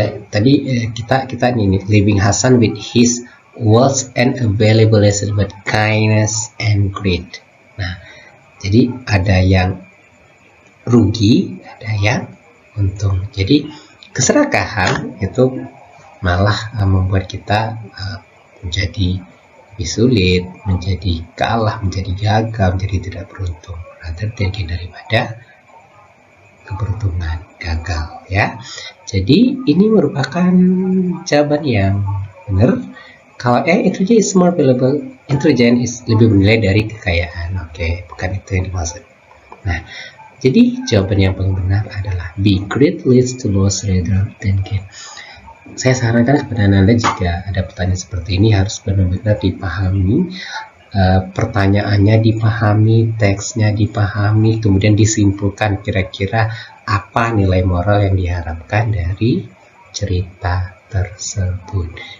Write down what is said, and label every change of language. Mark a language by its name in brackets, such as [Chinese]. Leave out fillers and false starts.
[Indonesian] Tadi kita ini [English] leaving Hasan with his wealth and available but kindness and greed. [Indonesian] Nah, jadi ada yang rugi, ada yang untung. Jadi keserakahan itu malah membuat kita menjadi lebih sulit, menjadi kalah, menjadi gagal, menjadi tidak beruntung. [English] Rather than [Indonesian] daripada keberuntungan, gagal, ya. Jadi ini merupakan jawaban yang benar. Kalau [English] intelligence is more valuable, intelligence is [Indonesian] lebih bernilai dari kekayaan. Oke, bukan itu yang dimaksud. Nah, jadi jawaban yang paling benar adalah B. [English] Greed leads to loss rather than gain. [Indonesian] Saya sarankan kepada Anda jika ada pertanyaan seperti ini harus benar-benar dipahami, pertanyaannya dipahami, teksnya dipahami, kemudian disimpulkan kira-kira apa nilai moral yang diharapkan dari cerita tersebut.